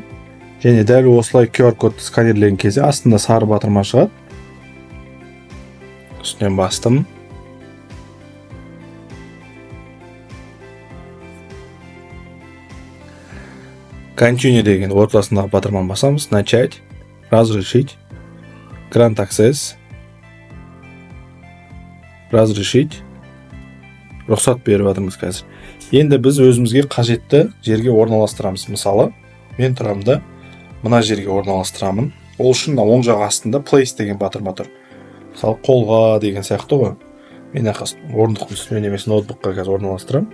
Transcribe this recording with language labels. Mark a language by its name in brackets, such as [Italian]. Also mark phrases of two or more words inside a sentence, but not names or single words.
[Kazakh] Және дәл осылай QR кодты сканерлеген кезде астында сары батырма шығады. Үстінен бастым. Continue деген ортасындағы батырман басамыз. [Russian] Начать, разрешить, [English] Grant Access, [Russian] разрешить, [Kazakh] рұқсат беріп жатырмыз қазір. Енді біз өзімізге қажетті жерге орналастырамыз. Мысалы, мен тұрамда мына жерге орналастырамын. Ол үшін оң жақ астында Place деген батырма тұр. Мысалы, қолға деген сияқты ғой. Мен орындықтың үстіне немесе ноутбукқа қазір орналастырам.